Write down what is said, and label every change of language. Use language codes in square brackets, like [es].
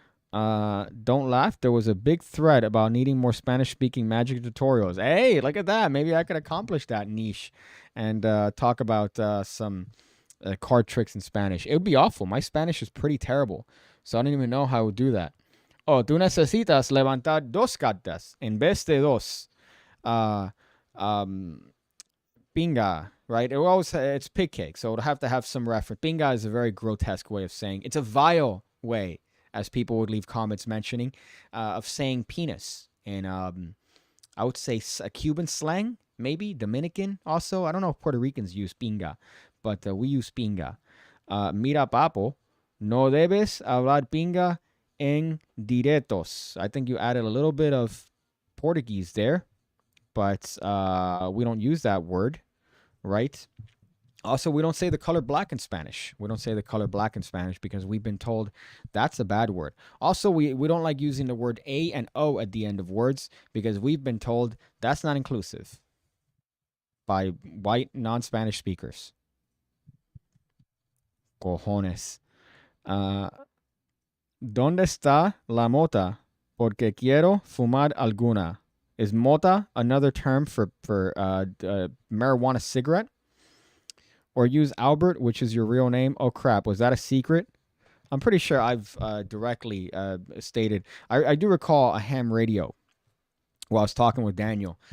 [en] Don't laugh. There was a big thread about needing more Spanish-speaking magic tutorials. Hey, look at that. Maybe I could accomplish that niche and talk about some card tricks in Spanish. It would be awful. My Spanish is pretty terrible, so I don't even know how I would do that. [es] Oh, tú necesitas levantar dos cartas en vez de dos. [en] Pinga, right? It's PigCake, so it'll have to have some reference. Pinga is a very grotesque way of saying. It's a vile way, as people would leave comments mentioning, of saying penis. And I would say a Cuban slang, maybe Dominican also. I don't know if Puerto Ricans use pinga, but we use pinga. [es] Mira, papo, no debes hablar pinga en directos. [en] I think you added a little bit of Portuguese there, but we don't use that word, right? Also, we don't say the color black in Spanish. We don't say the color black in Spanish because we've been told that's a bad word. Also, we don't like using the word A and O at the end of words because we've been told that's not inclusive by white non-Spanish speakers. [es] Cojones. ¿Dónde está la mota? Porque quiero fumar alguna. [en] Is mota another term for marijuana cigarette? Or use Albert, which is your real name. Oh, crap. Was that a secret? I'm pretty sure I've directly stated. I do recall a ham radio while I was talking with Daniel.